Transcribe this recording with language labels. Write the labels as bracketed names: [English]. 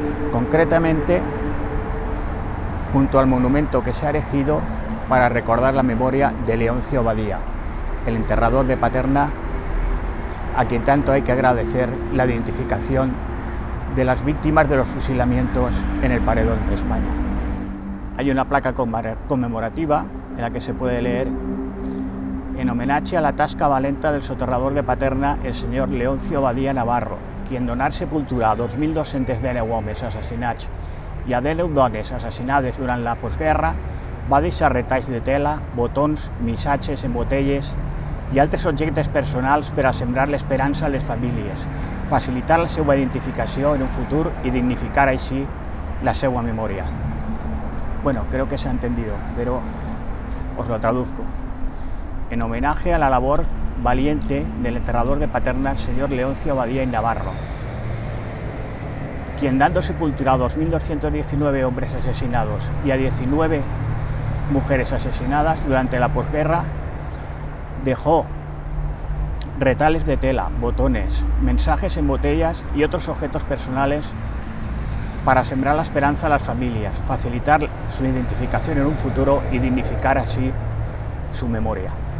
[Spanish] Concretamente, junto al monumento que se ha erigido para recordar la memoria de Leoncio Badía, el enterrador de Paterna, a quien tanto hay que agradecer la identificación de las víctimas de los fusilamientos en el paredón de España. Hay una placa conmemorativa en la que se puede leer: [Catalan] en homenaje a la tasca valenta del soterrador de Paterna, el señor Leoncio Badía Navarro, quien donar sepultura a 2.210 homes assassinats i a 10 dones assassinades durant la postguerra, va deixar retalls de tela, botons, missatges en botelles i altres objectes personals per a sembrar l'esperança a les famílies, facilitar la seva identificació en un futur y dignificar així la seva memòria. [Spanish] Bueno, creo que se ha entendido, pero os lo traduzco. En homenaje a la labor valiente del enterrador de Paterna, el señor Leoncio Badía y Navarro, quien dando sepultura a 2.219 hombres asesinados y a 19 mujeres asesinadas durante la posguerra, dejó retales de tela, botones, mensajes en botellas y otros objetos personales para sembrar la esperanza a las familias, facilitar su identificación en un futuro y dignificar así su memoria.